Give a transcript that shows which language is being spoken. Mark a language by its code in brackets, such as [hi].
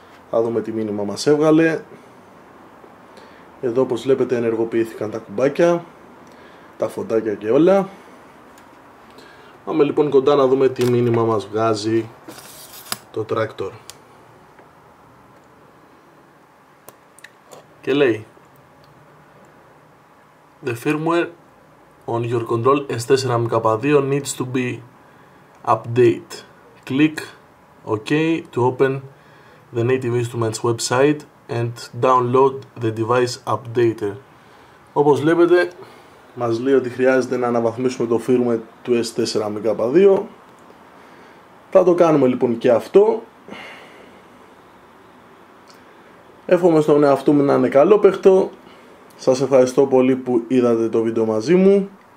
[el] Θα δούμε τι μήνυμα μας έβγαλε. Εδώ όπως βλέπετε ενεργοποιήθηκαν τα κουμπάκια, τα φωτάκια και όλα. Πάμε λοιπόν κοντά να δούμε τι μήνυμα μας βγάζει το Traktor. Και λέει [en] The firmware on your control S4 MK2 needs to be update. Click OK to open the Native Instruments website and download the device updater. [el] Όπως βλέπετε μας λέει ότι χρειάζεται να αναβαθμίσουμε το firmware του S4 MK2. Θα το κάνουμε λοιπόν και αυτό. Εύχομαι στον εαυτό μου να είναι καλό παίχτο. Σας ευχαριστώ πολύ που είδατε το βίντεο μαζί μου.